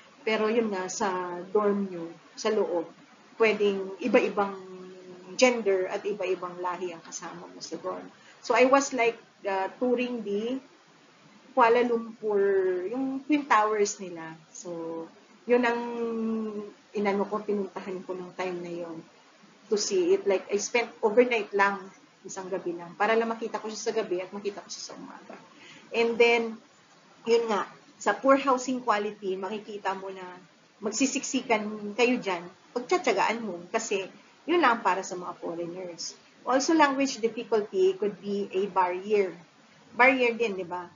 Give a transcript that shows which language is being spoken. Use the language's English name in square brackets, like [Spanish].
[Filipino] Pero yun nga, sa dorm nyo, sa loob, pwedeng iba-ibang gender at iba-ibang lahi ang kasama mo sa dorm. [English] So, I was like touring the Kuala Lumpur, [Filipino] yung Twin Towers nila. So, yun ang pinuntahan ko ng time na yun to see it. Like, [English] I spent overnight [Filipino] lang, isang gabi lang, para lang makita ko siya sa gabi at makita ko siya sa umaga. And then, yun nga, sa poor housing quality, makikita mo na magsisiksikan kayo dyan, pagtsatsagaan mo, kasi yun lang para sa mga foreigners. [English] Also, language difficulty could be a barrier. [Filipino] barrier din, di ba?